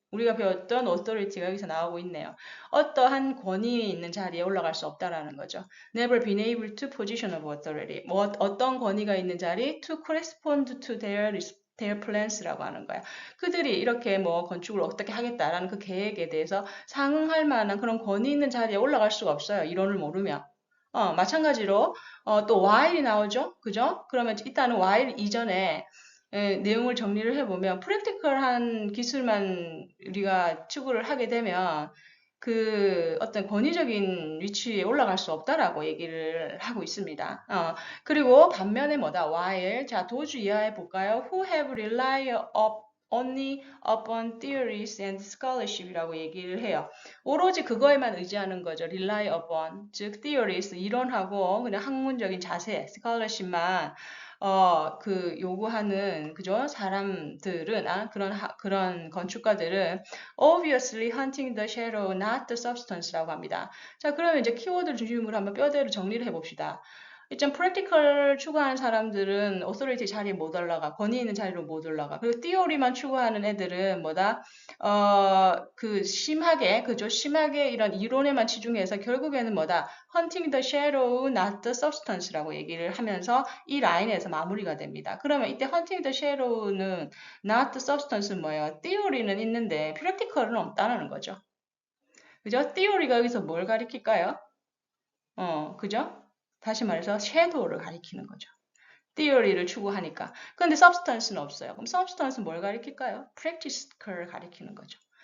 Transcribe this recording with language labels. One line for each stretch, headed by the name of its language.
Korean: 우리가 배웠던 authority가 여기서 나오고 있네요. 어떠한 권위 있는 자리에 올라갈 수 없다라는 거죠.
English: Never been able to position of authority.
Korean: 뭐 어떤 권위가 있는 자리
English: to correspond to their plans
Korean: 라고 하는 거야. 그들이 이렇게 뭐 건축을 어떻게 하겠다라는 그 계획에 대해서 상응할 만한 그런 권위 있는 자리에 올라갈 수가 없어요. 이론을 모르면. 마찬가지로 또 while이 나오죠. 그죠? 그러면 일단은 while 이전에 내용을 정리를 해보면 프랙티컬한 기술만 우리가 추구를 하게 되면 그 어떤 권위적인 위치에 올라갈 수 없다라고 얘기를 하고 있습니다. 그리고 반면에 뭐다? while. 자, 도주 이하해 볼까요?
English: Who have relied only upon theories and scholarship이라고
Korean: 얘기를 해요. 오로지 그거에만 의지하는 거죠. rely upon, 즉 theories, 이론하고 그냥 학문적인 자세, scholarship만 그 요구하는 그죠? 사람들은 그런 건축가들은
English: obviously hunting the shadow, not the substance라고 합니다.
Korean: 자, 그러면 이제 키워드 중심으로 한번 뼈대로 정리를 해봅시다. 일단 프랙티컬 추구하는 사람들은 authority 자리에 못 올라가, 권위 있는 자리로 못 올라가. 그리고 theory만 추구하는 애들은 뭐다? 그 심하게, 그죠? 심하게 이런 이론에만 치중해서 결국에는 뭐다?
English: hunting the shadow, not the substance
Korean: 라고 얘기를 하면서 이 라인에서 마무리가 됩니다. 그러면 이때
English: hunting the shadow
Korean: 는
English: not the substance
Korean: 는 뭐예요? theory는 있는데 practical은 없다는 거죠. 그죠? theory가 여기서 뭘 가리킬까요? 그죠? 다시 말해서 shadow를 가리키는 거죠. theory를 추구하니까. 그런데 substance는 없어요. 그럼 substance는 뭘 가리킬까요? practice를 가리키는 거죠.